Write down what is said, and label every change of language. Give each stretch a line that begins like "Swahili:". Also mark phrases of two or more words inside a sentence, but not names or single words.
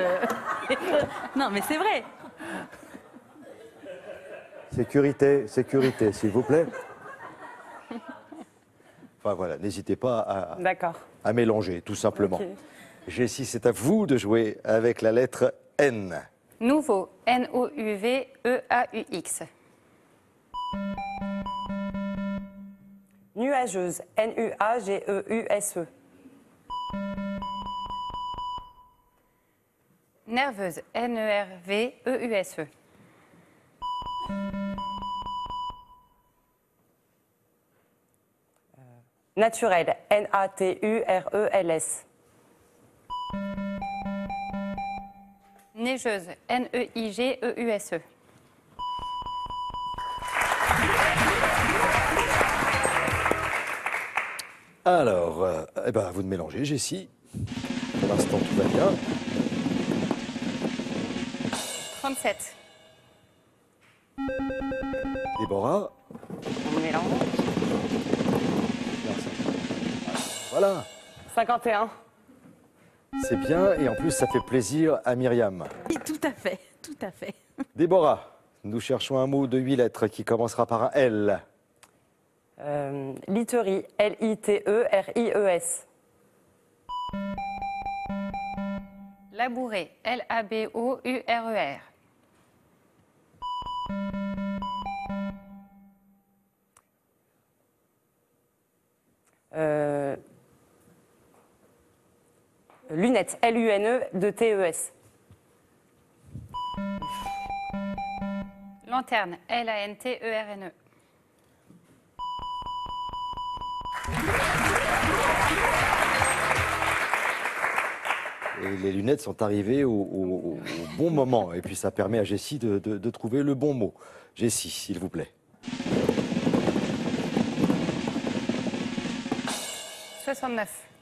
French: Non, mais c'est vrai. Sécurité, sécurité, s'il vous plaît. Enfin voilà, n'hésitez pas à mélanger, tout simplement. Okay. Jessie, c'est à vous de jouer avec la lettre N. Nouveau. N-O-U-V-E-A-U-X. Nuageuse. N-U-A-G-E-U-S-E. Nerveuse. N-E-R-V-E-U-S-E. Naturel. N-A-T-U-R-E-L-S. Neigeuse. N-E-I-G-E-U-S-E. Alors, eh ben, à vous de mélanger, Jessie. Pour l'instant, tout va bien. 37. Déborah. On mélange. Voilà. 51. C'est bien et en plus, ça fait plaisir à Myriam. Oui, tout à fait, tout à fait. Déborah, nous cherchons un mot de 8 lettres qui commencera par un L. Literie, L-I-T-E-R-I-E-S. Labourer, L-A-B-O-U-R-E-R. Lunettes, L-U-N-E-T-E-S. Lanterne, L-A-N-T-E-R-N-E. Et les lunettes sont arrivées au bon moment. Et puis ça permet à Jessie de trouver le bon mot. Jessie, s'il vous plaît. 69.